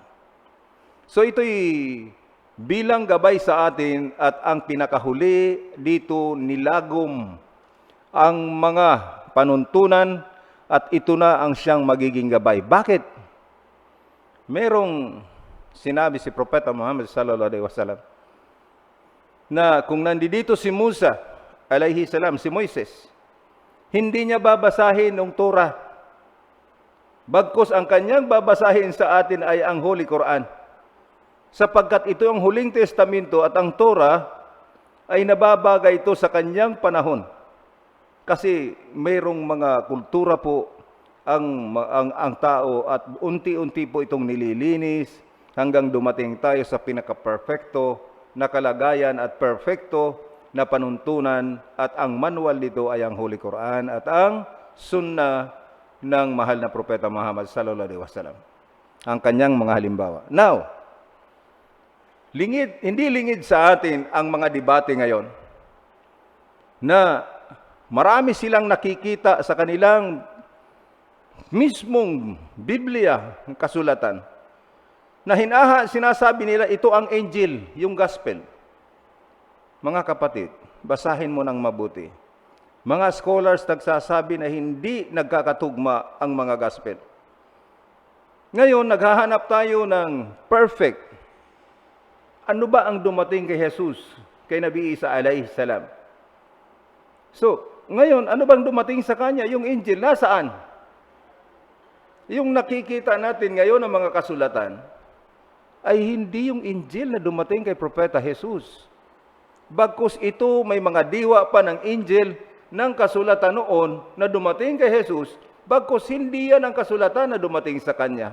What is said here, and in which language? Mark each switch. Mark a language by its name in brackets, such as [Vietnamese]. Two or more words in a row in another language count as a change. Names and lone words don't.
[Filipino] So ito'y bilang gabay sa atin at ang pinakahuli dito nilagom ang mga panuntunan at ito na ang siyang magiging gabay. Bakit? Merong sinabi si Propeta Muhammad [Arabic] صلى الله عليه وسلم [Filipino] na kung nandito si Musa [Arabic] عليه السلام, [Filipino] si Moises, hindi niya babasahin ng Torah. Bagkus ang kanyang babasahin sa atin ay ang [English] Holy Quran. [Filipino] Sapagkat ito ang huling testamento at ang Torah ay nababagay ito sa kanyang panahon. Kasi mayroong mga kultura po ang tao at unti-unti po itong nililinis hanggang dumating tayo sa pinaka-perfecto na kalagayan at perfecto na panuntunan at ang manual nito ay ang [English] Holy Quran [Filipino] at ang Sunnah ng mahal na Propeta Muhammad [Arabic] صلى الله عليه وسلم. [Filipino] Ang kanyang mga halimbawa. Now, hindi lingid sa atin ang mga debate ngayon na marami silang nakikita sa kanilang mismong Biblia, kasulatan, na sinasabi nila ito ang Angel, yung Gospel. Mga kapatid, basahin mo ng mabuti. Mga scholars nagsasabi na hindi nagkakatugma ang mga gospel. Ngayon, naghahanap tayo ng perfect ano ba ang dumating kay Jesus, kay Nabi Isa [Arabic] عليه السلام? [Filipino] So, ngayon, ano bang dumating sa kanya? Yung Injil, nasaan? Yung nakikita natin ngayon ng mga kasulatan, ay hindi yung Injil na dumating kay Propeta Jesus. Bagkus ito, may mga diwa pa ng Injil ng kasulatan noon na dumating kay Jesus, bagkus hindi yan ang kasulatan na dumating sa kanya.